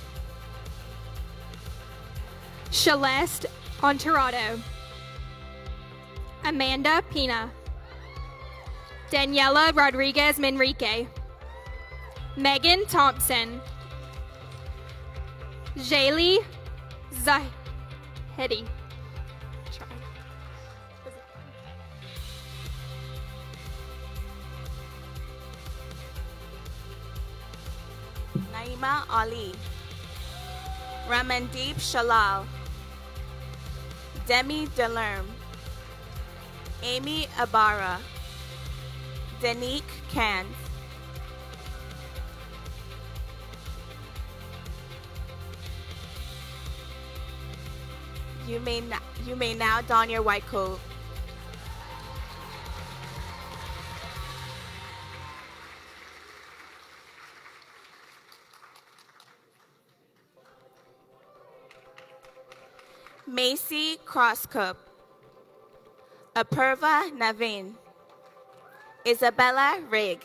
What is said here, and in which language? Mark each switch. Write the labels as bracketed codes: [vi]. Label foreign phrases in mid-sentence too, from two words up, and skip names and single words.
[en] Celeste Ontorado. Amanda Pina. Daniela Rodriguez Manrique. Megan Thompson. Jaylee Zahedi. Naima Ali. Ramandeep Shalal. Demi Delerme. Amy Ibarra. Danique Kans. You may now don your white coat. Macy Crosscup. Apurva Naveen. Isabella Rigg.